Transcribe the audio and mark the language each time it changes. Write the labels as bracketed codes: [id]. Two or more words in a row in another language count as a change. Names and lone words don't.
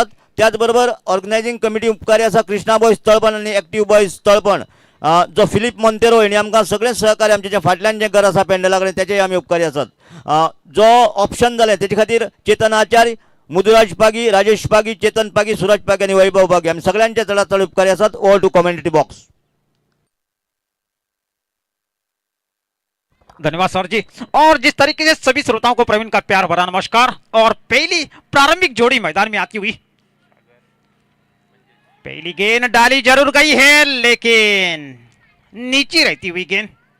[kok] त्याचबरोबर [en] organizing committee [kok] उपकारी आसा कृष्णा बॉयज तळपण आणि एक्टिव्ह बॉयज तळपण जो फिलिप मोंतेरो हेणी आमकां सगळे सहकार्य आमचे जे फाटल्यान जे घर आसा पेंडला कडेन तेचे आमी उपकारी आसात. जो ऑप्शन जालें तेचे खातीर चेतन आचार्य, मुदुराज पागी, राजेश पागी, चेतन पागी, सुरज पागी आणि वैभव पागी आमी सगळ्यांचे चडांत चड उपकारी आसात. [en] Over to commentary box. [hi] धन्यवाद सर जी. और जिस तरीके से सभी श्रोताओं को प्रवीण का प्यार भरा नमस्कार. और पहली प्रारंभिक जोड़ी मैदान में आती हुई, पहली गेंद डाली जरूर गई है लेकिन नीचे रहती हुई गेंद.